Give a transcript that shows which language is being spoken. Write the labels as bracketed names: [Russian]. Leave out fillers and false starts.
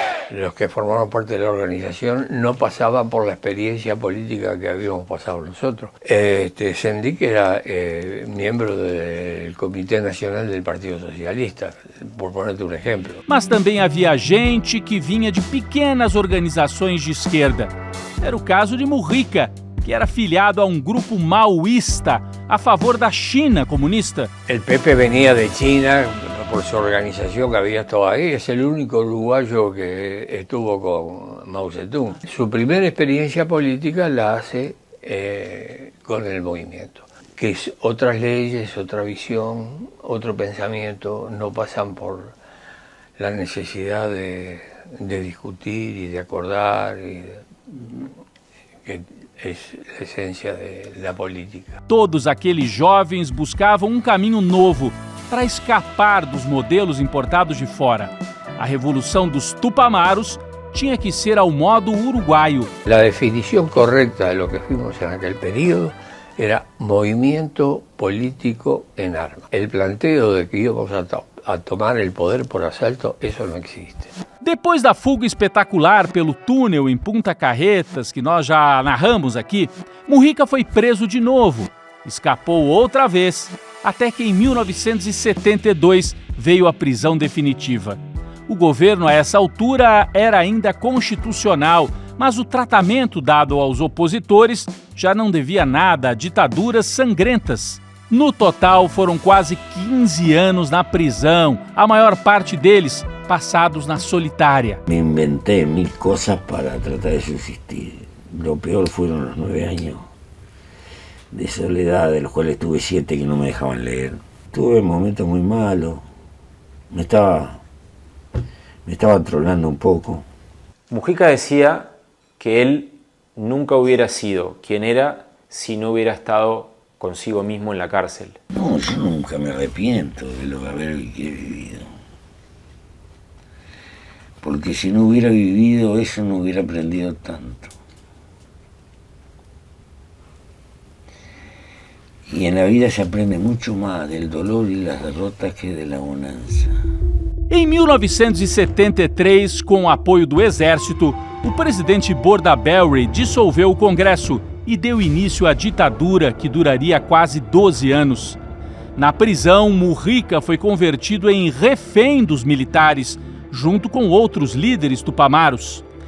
[Spanish] Los que formaban parte de la organización no pasaban por la experiencia política que habíamos pasado nosotros. Sendic era miembro del Comité Nacional del Partido Socialista, por ponerte [Portuguese] um exemplo. Mas também havia gente que vinha de pequenas organizações de esquerda. Era o caso de Mujica, que era filiado a um grupo maoísta a favor da China comunista. [Spanish] El Pepe venía de China por su organización que había estado ahí. Es el único uruguayo que estuvo con Mao Zedong. Su primera experiencia política la hace con el movimiento, que es otras leyes, otra visión, otro pensamiento, no pasan por la necesidad de discutir y de acordar, que es [Portuguese] a essência da política. Todos aqueles jovens buscavam um caminho novo para escapar dos modelos importados de fora. A revolução dos Tupamaros tinha que ser ao modo uruguaio. [Spanish] La definición correcta de lo que fuimos en aquel periodo era movimiento político en armas. El planteo de que íbamos a tomar el poder por asalto, eso no existe. [Portuguese] Depois da fuga espetacular pelo túnel em Punta Carretas, que nós já narramos aqui, Mujica foi preso de novo. Escapou outra vez, até que em 1972 veio a prisão definitiva. O governo, a essa altura, era ainda constitucional, mas o tratamento dado aos opositores já não devia nada a ditaduras sangrentas. No total, foram quase 15 anos na prisão, a maior parte deles passados na solitária. [Spanish] Me inventé 1000 cosas para tratar de subsistir. Lo peor fueron los 9 años de soledad, de los cuales tuve 7 que no me dejaban leer. Tuve momentos muy malos, me estaba trolando un poco. Mujica decía que él nunca hubiera sido quien era si no hubiera estado consigo mismo en la cárcel. No, yo nunca me arrepiento de lo que haber vivido. Porque si no hubiera vivido eso no hubiera aprendido tanto. Y en la vida se aprende mucho más del dolor y las derrotas que de la bonança. [Portuguese] Em 1973, com o apoio do Exército, o presidente Bordaberry dissolveu o Congresso e deu início à ditadura que duraria quase 12 anos. Na prisão, Mujica foi convertido em refém dos militares, junto com outros líderes tupamaros.